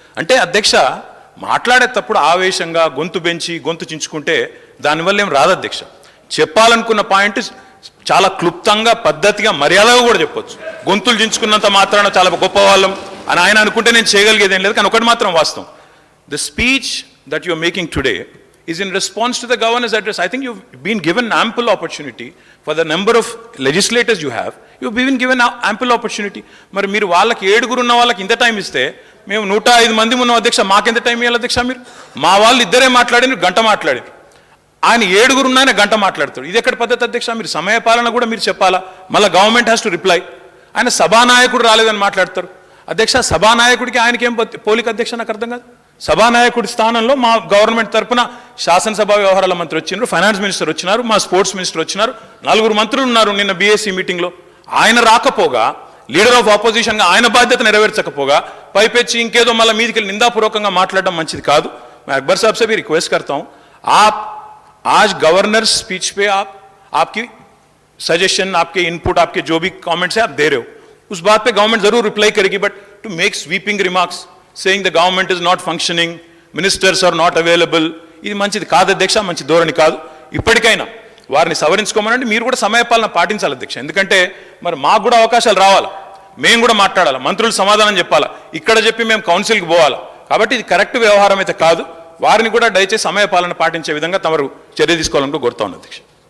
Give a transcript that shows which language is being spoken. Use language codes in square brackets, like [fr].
[te] అంటే అధ్యక్ష, మాట్లాడేటప్పుడు ఆవేశంగా గొంతు పెంచి గొంతు చించుకుంటే దానివల్ల ఏం రాదు అధ్యక్ష. చెప్పాలనుకున్న పాయింట్ చాలా క్లుప్తంగా, పద్ధతిగా, మర్యాదగా కూడా చెప్పొచ్చు. గొంతులు చించుకున్నంత మాత్రాన చాలా గొప్ప వాళ్ళం అని ఆయన అనుకుంటే నేను చేయగలిగేది ఏం లేదు. కానీ ఒకటి మాత్రం వాస్తవం, [en] The speech that you are making today is in response to the governor's address. I think you've been given ample opportunity for the number of legislators you have. You've been given ample opportunity. [te] మరి మీరు వాళ్ళకి 7 ఉన్న వాళ్ళకి ఇంత time ఇస్తే, మేము 105 మంది ఉన్న అధ్యక్ష, మాకెంత టైం ఇవ్వాలి అధ్యక్ష? మీరు మా వాళ్ళు ఇద్దరే మాట్లాడారు, గంట మాట్లాడారు. ఆయన 7 ఉన్న ఆయన గంట మాట్లాడతాడు. ఇది ఎక్కడ పద్ధతి అధ్యక్ష? మీరు సమయ పాలన కూడా మీరు చెప్పాలా. మళ్ళీ [en] Government has to reply. [te] ఆయన సభానాయకుడు రాలేదని మాట్లాడతారు అధ్యక్ష. సభానాయకుడికి ఆయనకి ఏం పోలిక అధ్యక్ష? నాకు అర్థం కాదు. సభానాయకుడి స్థానంలో మా గవర్నమెంట్ తరఫున శాసనసభ వ్యవహారాల మంత్రి వచ్చినారు, ఫైనాన్స్ మినిస్టర్ వచ్చినారు, మా స్పోర్ట్స్ మినిస్టర్ వచ్చినారు, 4 మంత్రులు ఉన్నారు నిన్న బీఎస్సీ మీటింగ్లో. ఆయన రాకపోగా, లీడర్ ఆఫ్ ఆపోజిషన్గా ఆయన బాధ్యత నెరవేర్చకపోగా పైపెచ్చి ఇంకేదో మళ్ళీ మీదికి నిందాపూర్వకంగా మాట్లాడడం మంచిది కాదు. [hi] मैं अकबर साहब से भी रिक्वेस्ट करता हूं, आप आज गवर्नर स्पीच पे आपकी सजेशन, आपके इनपुट, आपके जो भी कमेंट्स है आप दे रहे हो, उस बात पे गवर्नमेंट जरूर रिप्लाई करेगी. [en] but to make sweeping remarks saying the government is not functioning, ministers are not available, [te] ఇది మంచిది కాదు అధ్యక్ష, మంచి ధోరణి కాదు. ఇప్పటికైనా వారిని సవరించుకోమనండి. మీరు కూడా సమయపాలన పాటించాలి అధ్యక్ష. ఎందుకంటే మరి మాకు కూడా అవకాశాలు రావాలి, మేము కూడా మాట్లాడాలి, మంత్రులు సమాధానం చెప్పాలి, ఇక్కడ చెప్పి మేము కౌన్సిల్కి పోవాలి. కాబట్టి ఇది కరెక్ట్ వ్యవహారం అయితే కాదు. వారిని కూడా దయచేసి సమయపాలన పాటించే విధంగా తమరు చర్య తీసుకోవాలని కోరుతా ఉన్నాను అధ్యక్ష.